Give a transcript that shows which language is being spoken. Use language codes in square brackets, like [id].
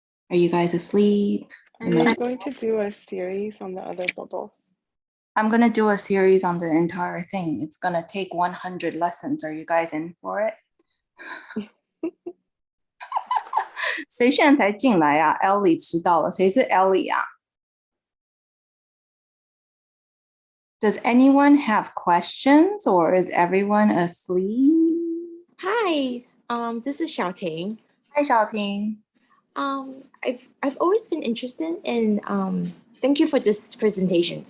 [en] Are you guys asleep? Are you going to do a series on the other bubbles? I'm going to do a series on the entire thing. It's going to take 100 lessons. Are you guys in for it? [zh] 谁现在才进来啊 Ellie 迟到了。谁是 Ellie 啊 [en] Does anyone have questions or is everyone asleep? Hi, this is Xiaoting. Hi, Xiaoting. I've always been interested in thank you for this presentation.